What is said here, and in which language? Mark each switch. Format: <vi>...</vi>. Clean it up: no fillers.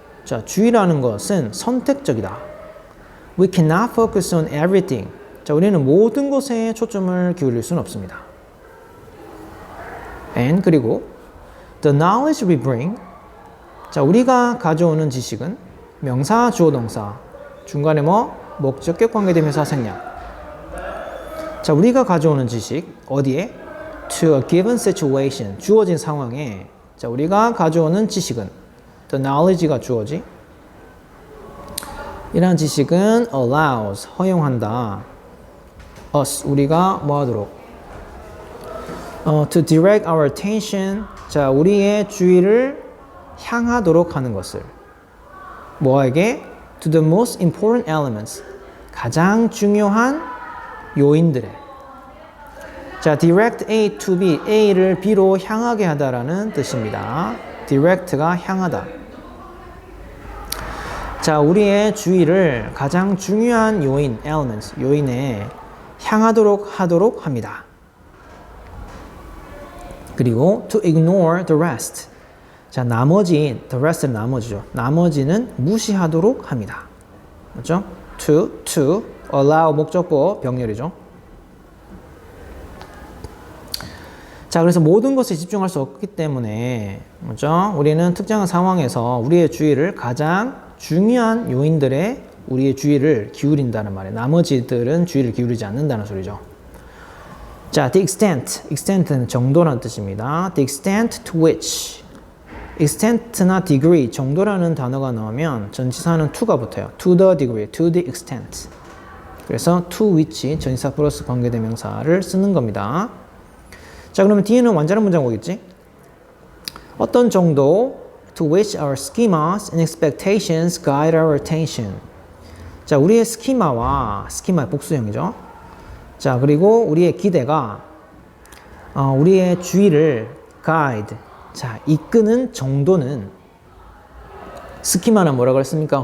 <ko>자, 주의라는 것은 선택적이다.</ko> <en>We cannot focus on everything.</en> <ko>자, 우리는 모든 것에 초점을 기울일 수는 없습니다.</ko> <en>And</en> <ko>그리고</ko> <en>the knowledge we bring.</en> <ko>자, 우리가 가져오는 지식은 명사, 주어, 동사. 중간에 뭐? 목적격 관계대명사 생략. 자, 우리가 가져오는 지식 어디에?</ko> <en>To a given situation.</en> <ko>주어진 상황에 자, 우리가 가져오는 지식은 the knowledge가 주어지. 이러한 지식은 allows 허용한다. us 우리가 뭐 하도록</ko> <en>to direct our attention</en> <ko>자, 우리의 주의를 향하도록 하는 것을 뭐에게?</ko> <en>To the most important elements</en> <ko>가장 중요한 요인들에 자, direct A to B, A를 B로 향하게 하다라는 뜻입니다. direct가 향하다. 자, 우리의 주의를 가장 중요한 요인, elements, 요인에 향하도록 하도록 합니다. 그리고</ko> <en>to ignore the rest.</en> <ko>자, 나머지, the rest는 나머지죠. 나머지는 무시하도록 합니다. 맞죠? to, allow 목적보 병렬이죠. 자, 그래서 모든 것에 집중할 수 없기 때문에, 맞죠? 우리는 특정한 상황에서 우리의 주의를 가장 중요한 요인들에 우리의 주의를 기울인다는 말이에요. 나머지들은 주의를 기울이지 않는다는 소리죠. 자, the extent는 정도라는 뜻입니다.</ko> <en>the extent to which.</en> <ko>extent나 degree, 정도라는 단어가 나오면 전치사는 to가 붙어요.</ko> <en>to the degree, to the extent.</en> <ko>그래서 to which 전치사 플러스 관계대명사를 쓰는 겁니다. 자, 그러면 뒤에는 완전한 문장 오겠지? 어떤 정도</ko> <en>to which our schemas and expectations guide our attention.</en> <ko>자, 우리의 스키마와 스키마의 복수형이죠. 자, 그리고 우리의 기대가 우리의 주의를 guide, 자, 이끄는 정도는 스키마는 뭐라고 했습니까?</ko>